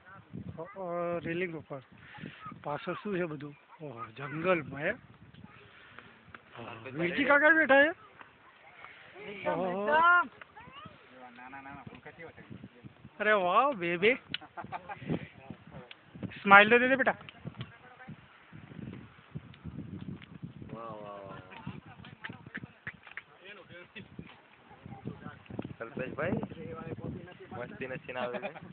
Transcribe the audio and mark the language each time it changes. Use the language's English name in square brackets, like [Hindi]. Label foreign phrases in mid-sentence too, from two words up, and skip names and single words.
[Gujarati] રેલિંગ ઉપર પાછળ શું છે બધું? ઓહો જંગલમાં હે. વીરજી કાકા બેઠા છે. [Hindi] अरे वाह [English] baby smile [Hindi] तो दे दे बेटा. [Gujarati] કલ્પેશભાઈ મસ્તી નથી ના આવે.